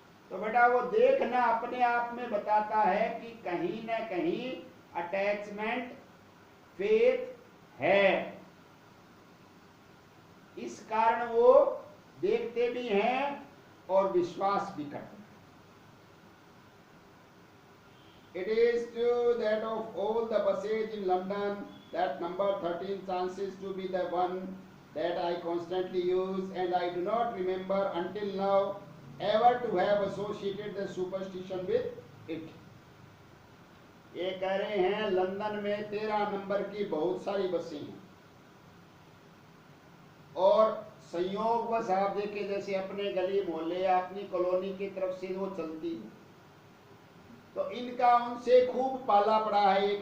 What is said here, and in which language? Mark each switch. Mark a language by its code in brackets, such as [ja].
[hi] तो बेटा वो देखना अपने आप में बताता है कि कहीं ना कहीं अटैचमेंट, फेथ है। इस कारण वो देखते भी हैं और विश्वास भी करते हैं। [en] It is true that of all the buses in London, that number 13 chances to be the one that I constantly use, and I do not remember until now ever to have associated the superstition with it. [hi] ये कह रहे हैं London में 13 number की बहुत सारी बसें हैं और संयोगवश आप देखें जैसे अपने गली मोहल्ले या अपनी कॉलोनी की तरफ से वो चलती है तो इनका उनसे खूब पाला पड़ा है।